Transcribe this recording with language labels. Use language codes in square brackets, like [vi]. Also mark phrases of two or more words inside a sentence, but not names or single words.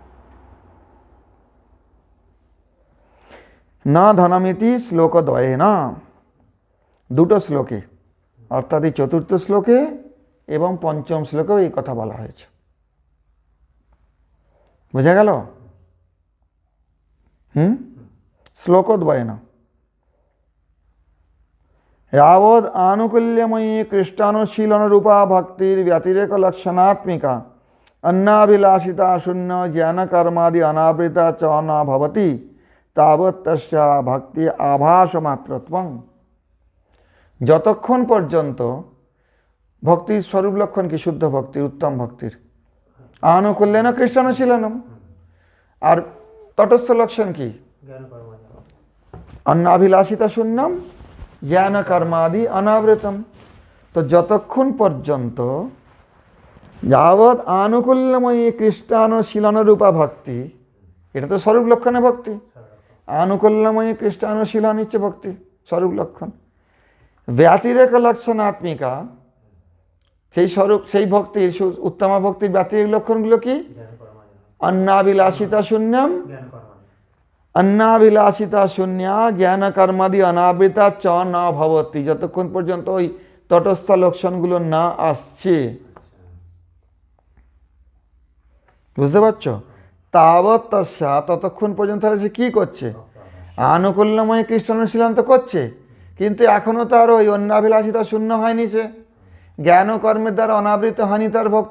[bn] না ধনমিতি শ্লোকদ্বয়ে না, দুটো শ্লোকে, অর্থাৎ এই চতুর্থ শ্লোকে এবং পঞ্চম শ্লোকেও এই কথা বলা হয়েছে। বোঝা গেল? শ্লোকদ্বয়ে না। [sa] यावद् आनुकूल्यमयी कृष्णानुशीलनरूपा भक्तिर व्यतिरेक लक्षणात्मिका अन्नाभिलाषिता शून्य ज्ञानकर्मादि अनावृता च न भवति तावत् तस्या भक्ति आभास मात्रत्वं। [bn] যতক্ষণ পর্যন্ত ভক্তির স্বরূপ লক্ষণ কি? শুদ্ধ ভক্তির, উত্তম ভক্তির। [sa] আনুকূল্যেন কৃষ্ণানুশীলনম, [bn] আর তটস্থ লক্ষণ কি? [sa] अन्नाभिलाषिता शून्यम জ্ঞান কর্মাদি অনাবৃতম। [bn] তো যতক্ষণ পর্যন্ত [sa] যাবৎ আনুকূল্যময়ী কৃষ্ণানুশীলনরূপা ভক্তি, [bn] এটা তো স্বরূপ লক্ষণে ভক্তি, আনুকূল্যময়ী কৃষ্ণানুশীলন হচ্ছে ভক্তি স্বরূপ লক্ষণ। [sa] ব্যতিরেক লক্ষণাত্মিকা, [bn] সেই স্বরূপ, সেই ভক্তির, উত্তমা ভক্তির ব্যতিরেক লক্ষণগুলো কি? অন্নাভিলাষিতা শূন্যম, [sa] अन्नाभिलाषिता शून्या ज्ञान कर्मादि अनावृता च न भवति। [bn] যতক্ষণ পর্যন্ত ওই তটস্থ লক্ষণগুলো না আসছে, বুঝতে পারছো? [sa] তাবৎ তস্যা, [bn] ততক্ষণ পর্যন্ত সে কি করছে? আনুকূল্যময় কৃষ্ণানুশীলন তো করছে, কিন্তু এখনও তার ওই অন্নাভিলাষিতা শূন্য হয়নি, সে জ্ঞান ও কর্মের দ্বারা অনাবৃত হয়নি তার ভক্তি।